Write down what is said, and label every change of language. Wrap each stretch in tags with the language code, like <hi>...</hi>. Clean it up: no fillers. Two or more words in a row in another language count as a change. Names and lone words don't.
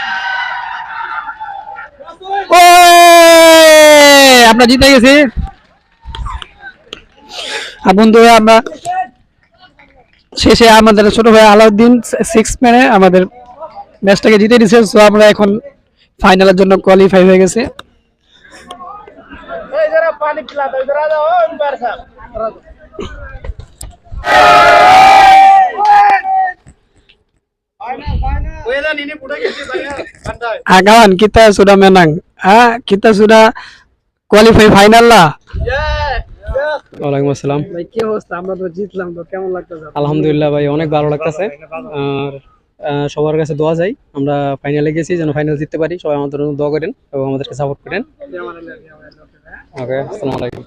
<bn>ও আমরা জিতে গেছি। আর বন্ধুরা আমরা শেষে আমাদের ছোট ভাই আলাউদ্দিন 6 মেরে আমাদের ম্যাচটাকে জিতে দিয়েছে। সো আমরা এখন ফাইনালের জন্য কোয়ালিফাই হয়ে গেছে।</bn> <ms>Kawan kita sudah menang. Kita sudah qualify final lah.</ms> <ar>وعليكم السلام.</ar> <bn>ভাই কি অবস্থা? আমরা তো জিতলাম, তো কেমন লাগতেছে? আলহামদুলিল্লাহ ভাই, অনেক ভালো লাগতেছে। আর সবার কাছে দোয়া চাই আমরা ফাইনালে গেছি, যেন ফাইনাল জিততে পারি। সবাই আমাদের জন্য দোয়া করেন এবং আমাদেরকে সাপোর্ট করেন। ওকে,</bn> <ar>السلام عليكم.</ar>